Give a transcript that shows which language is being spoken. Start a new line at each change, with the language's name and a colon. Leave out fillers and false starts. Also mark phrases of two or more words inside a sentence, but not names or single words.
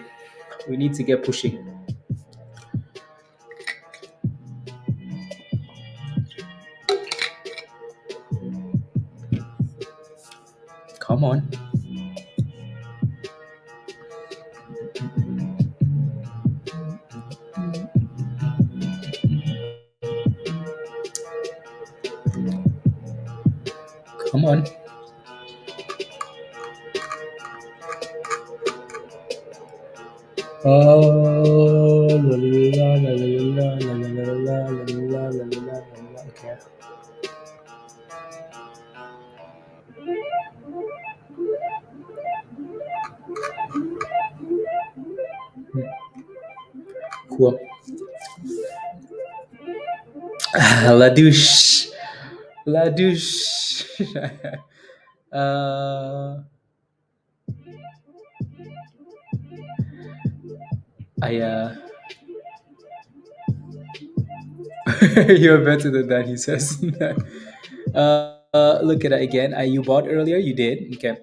English: We need to get pushing. Come on. Come on. Oh, la la la la la la la la la la la la la. Okay. Cool.
French: La douche. La douche.
English: uh, I You're better than that, he says. Look at it again. You bought earlier. You did. Okay.